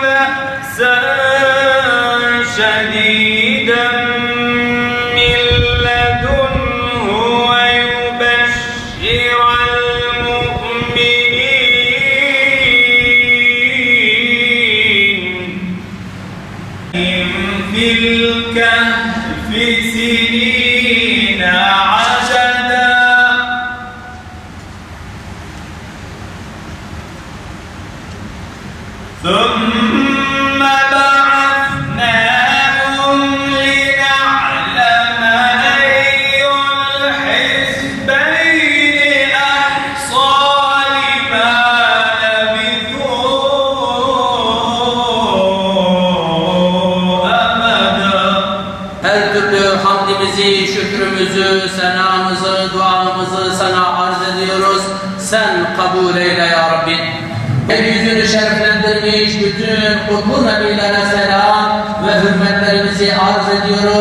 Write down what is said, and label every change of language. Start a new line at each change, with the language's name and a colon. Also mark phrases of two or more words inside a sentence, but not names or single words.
Arabic: بأسا شديدا من لدنه ويبشر المؤمنين في الكهف سنين عددا. ثم بعثناهم لنعلم أي الحزبين أحصى لما لبثوا أمدا.
Turkish: Her türlü hamdimizi, şükrümüzü, senamızı, duamızı sana arz ediyoruz. Sen kabul eyle ya Rabbi. Yüzünü şereflendirmiş bütün kutlu nebilere selam ve hürmetlerimizi arz ediyoruz.